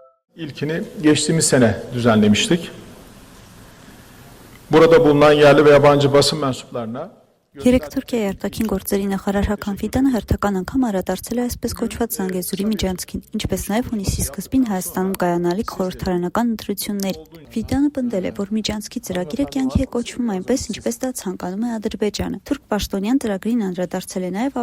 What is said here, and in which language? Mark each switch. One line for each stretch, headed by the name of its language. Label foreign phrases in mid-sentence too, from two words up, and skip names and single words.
Turkish: İlkini geçtiğimiz sene düzenlemiştik. Burada bulunan yerli ve yabancı basın mensuplarına
Armenian: Երեք Թուրքիայի արտաքին գործերի նախարար Հական Ֆիդանը հերթական անգամ անդրադարձել է այսպես կոչված Զանգեզուրի միջանցքին, ինչպես նաև հունիսի սկզբին Հայաստանում կայանալիք խորհրդարանական ընտրությունների։ Ֆիդանը պնդել է, որ միջանցքի ծրագիրը կյանքի է կոչվում այնպես, ինչպես դա ցանկանում է Ադրբեջանը։ Թուրք պաշտոնյան ծրագրին անդրադարձել է նաև